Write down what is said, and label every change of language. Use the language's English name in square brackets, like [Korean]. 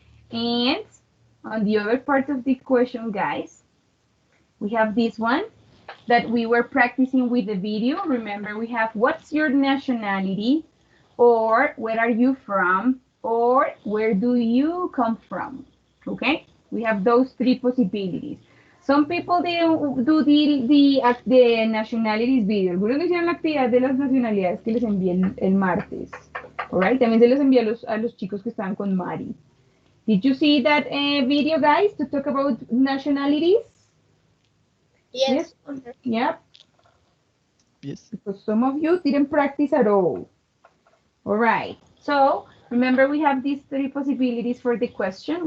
[English] And on the other part of the question, guys, we have this one that we were practicing with the video. Remember, we have, what's your nationality? Or where are you from? Or where do you come from? Okay? We have those 3 possibilities. Some people didn't do the nationalities video. [Spanish] Algunos no hicieron la actividad de las nacionalidades que les envié el martes. Alright, también se los envié a los chicos que estaban con Mari. [English] Did you see that video, guys, to talk about nationalities? Yes. Yeah. Yes. Because some of you didn't practice at all. All right. So remember, we have these three possibilities for the question.